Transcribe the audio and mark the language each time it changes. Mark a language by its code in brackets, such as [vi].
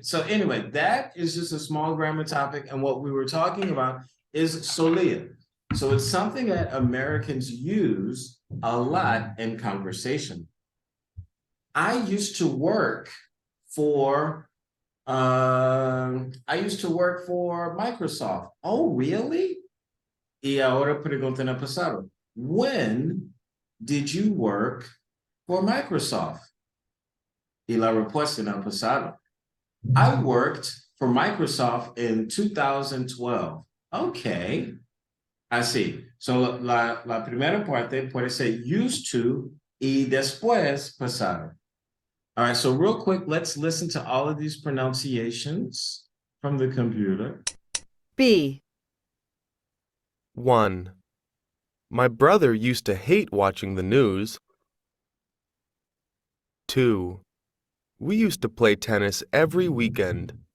[en] So anyway, that is just a small grammar topic. And what we were talking about is solia. So it's something that Americans use a lot in conversation. I used to work for Microsoft. Oh, really? [es] Y ahora pregunta en el pasado. [en] When did you work for Microsoft? [es] Y la respuesta en el pasado. [en] I worked for Microsoft in 2012. Okay. I see. [es] So la primera parte puede ser used to y después pasado. [en] All right, so real quick, let's listen to all of these pronunciations from the computer. B. 1. My brother used to hate watching the news. 2. We used to play tennis every weekend.